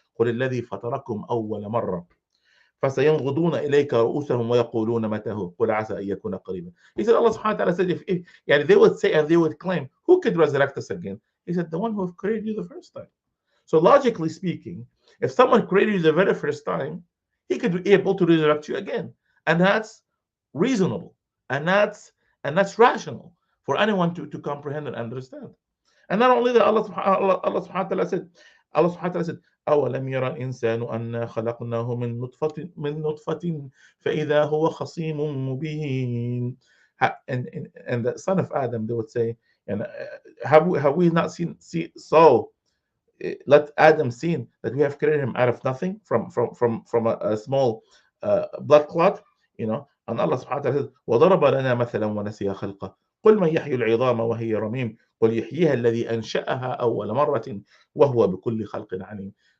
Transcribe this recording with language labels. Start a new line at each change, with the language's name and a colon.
Arabic: قل الذي فطركم أول مرة فسينغضون إليك رؤوسهم ويقولون متى هو قل عسى أن يكون قريبا.
English: He said, Allah subhanahu wa ta'ala said, if they would say and they would claim, who could resurrect us again? He said, the one who have created you the first time. So logically speaking, if someone created you the very first time, he could be able to resurrect you again. And that's reasonable. And that's rational for anyone to comprehend and understand. And not only that, Allah subhanahu wa ta'ala said,
Arabic: أولم يرى الإنسان أنا خلقناه من نطفة فإذا هو خصيم مبين.
English: And the son of Adam, they would say, and have we not so let Adam seen that we have created him out of nothing from a small blood clot, and Allah subhanahu wa ta'ala says,
Arabic: وضرب لنا مثلا ونسي خلقه قل من يحيي العظام وهي رميم قل يحييها الذي أنشأها أول مرة وهو بكل خلق عليم.